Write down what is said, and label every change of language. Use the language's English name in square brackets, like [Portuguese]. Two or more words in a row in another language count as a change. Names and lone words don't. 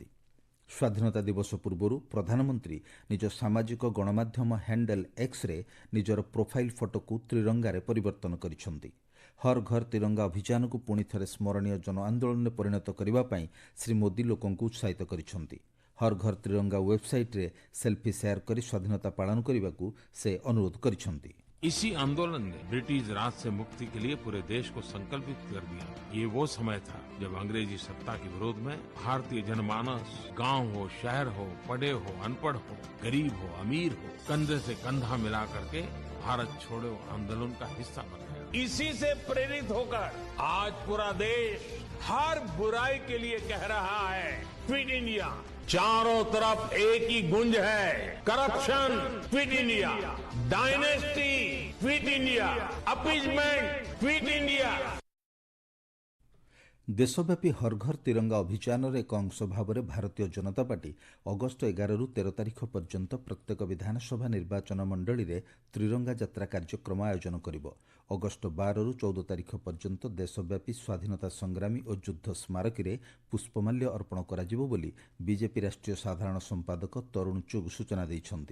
[Odia] ସ୍ୱାଧୀନତା ଦିବସ ପୂର୍ବରୁ ପ୍ରଧାନମନ୍ତ୍ରୀ ନିଜ ସାମାଜିକ ଗଣମାଧ୍ୟମ ହ୍ୟାଣ୍ଡେଲ୍ ଏକ୍ସରେ ନିଜର ପ୍ରୋଫାଇଲ୍ ଫଟୋକୁ ତ୍ରିରଙ୍ଗାରେ ପରିବର୍ତ୍ତନ କରିଛନ୍ତି। ହର୍ ଘର ତିରଙ୍ଗା ଅଭିଯାନକୁ ପୁଣି ଥରେ ସ୍ମରଣୀୟ ଜନ ଆନ୍ଦୋଳନରେ ପରିଣତ କରିବା ପାଇଁ ଶ୍ରୀ ମୋଦି ଲୋକଙ୍କୁ ଉତ୍ସାହିତ କରିଛନ୍ତି। ହର୍ ଘର ତିରଙ୍ଗା ୱେବସାଇଟ୍ରେ ସେଲ୍ଫି ସେୟାର କରି ସ୍ୱାଧୀନତା ପାଳନ କରିବାକୁ ସେ ଅନୁରୋଧ କରିଛନ୍ତି। [Hindi] इसी आंदोलन ने ब्रिटिश राज से मुक्ति के लिए पूरे देश को संकल्पित कर दिया। ये वो समय था जब अंग्रेजी सत्ता के विरोध में भारतीय जनमानस, गांव हो, शहर हो, पढ़े हो, अनपढ़ हो, गरीब हो, अमीर हो, कंधे से कंधा मिला करके भारत छोड़ो आंदोलन का हिस्सा बन गया। इसी से प्रेरित होकर आज पूरा देश हर बुराई के लिए कह रहा है, [English] Quit India. [Hindi] चारों तरफ एक ही गुंज है, [English] Corruption Quit India, Dynasty Quit India, Appeasement Quit India. [Odia] ଦେଶବ୍ୟାପୀ ହର୍ ଘର ତିରଙ୍ଗା ଅଭିଯାନର ଏକ ଅଂଶ ଭାବରେ ଭାରତୀୟ ଜନତା ପାର୍ଟି ଅଗଷ୍ଟ 11ରୁ 13 ତାରିଖ ପର୍ଯ୍ୟନ୍ତ ପ୍ରତ୍ୟେକ ବିଧାନସଭା ନିର୍ବାଚନ ମଣ୍ଡଳୀରେ ତ୍ରିରଙ୍ଗା ଯାତ୍ରା କାର୍ଯ୍ୟକ୍ରମ ଆୟୋଜନ କରିବ। ଅଗଷ୍ଟ 12ରୁ 14 ତାରିଖ ପର୍ଯ୍ୟନ୍ତ ଦେଶବ୍ୟାପୀ ସ୍ୱାଧୀନତା ସଂଗ୍ରାମୀ ଓ ଯୁଦ୍ଧ ସ୍ମାରକୀରେ ପୁଷ୍ପମାଲ୍ୟ ଅର୍ପଣ କରାଯିବ ବୋଲି ବିଜେପି ରାଷ୍ଟ୍ରୀୟ ସାଧାରଣ ସମ୍ପାଦକ ତରୁଣ ଚୁଗ୍ ସୂଚନା ଦେଇଛନ୍ତି।